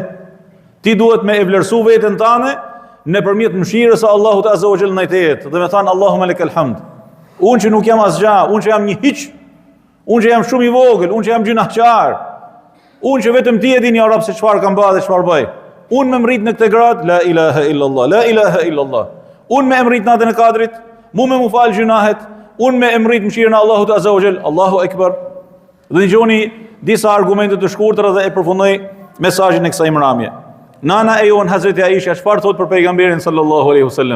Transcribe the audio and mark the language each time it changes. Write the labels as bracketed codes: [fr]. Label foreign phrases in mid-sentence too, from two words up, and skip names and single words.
[sq] Ti duhet me e vlerësu veten tënde nëpërmjet mëshirës së Allahut [ar] عز وجل [sq] ndaj teje dhe me thanë [ar] اللهم لك الحمد. [sq] Unë që nuk jam asgjë, unë që jam një hiç, unë që jam shumë I vogël, unë që jam gjunaqar, unë që vetëm Ti e din [ar] يا رب [sq] se çfarë kam bërë dhe çfarë bëj. Unë më mrit në këtë grad, [ar] لا إله إلا الله، لا إله إلا الله. [sq] Unë me emrit natën e Kadrit, mu fal gjunahet, unë me emrit mëshirën e Allahut [ar] عز وجل, الله أكبر. [sq] Dhe dëgjoni disa argumente të shkurtra dhe e përfundoj mesazhin e kësaj imramje. Nana e jon Hazreti Aisha çfarë thot për pejgamberin [ar] صلى الله عليه وسلم?